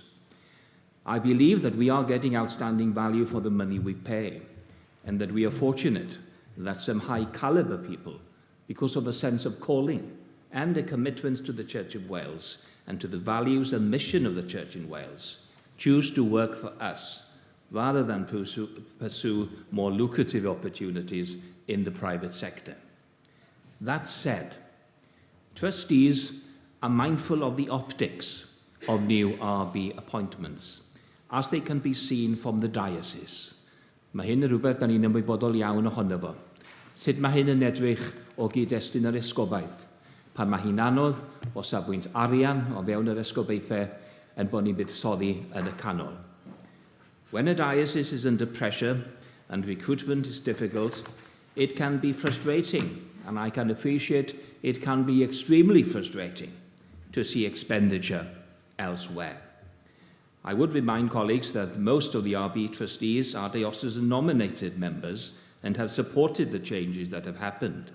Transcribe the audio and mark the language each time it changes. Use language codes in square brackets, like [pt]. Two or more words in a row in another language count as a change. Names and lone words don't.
[en] I believe that we are getting outstanding value for the money we pay, and that we are fortunate that some high-caliber people, because of a sense of calling and a commitment to the Church of Wales and to the values and mission of the Church in Wales, choose to work for us rather than pursue more lucrative opportunities in the private sector. That said, trustees are mindful of the optics of new RB appointments, as they can be seen from the diocese. [cy] Mae hyn yn rhywbeth da ni'n ymwybodol iawn ohono fo. Sut mae hyn yn edrych o gyd-destun yr esgobaeth, pan mae hi'n anodd o safbwynt arian o fewn yr esgobaethau yn bod ni'n buddsoddi yn y canol. [en] When a diocese is under pressure and recruitment is difficult, it can be frustrating, and I can appreciate it can be extremely frustrating to see expenditure elsewhere. I would remind colleagues that most of the RB trustees are diocesan-nominated members and have supported the changes that have happened.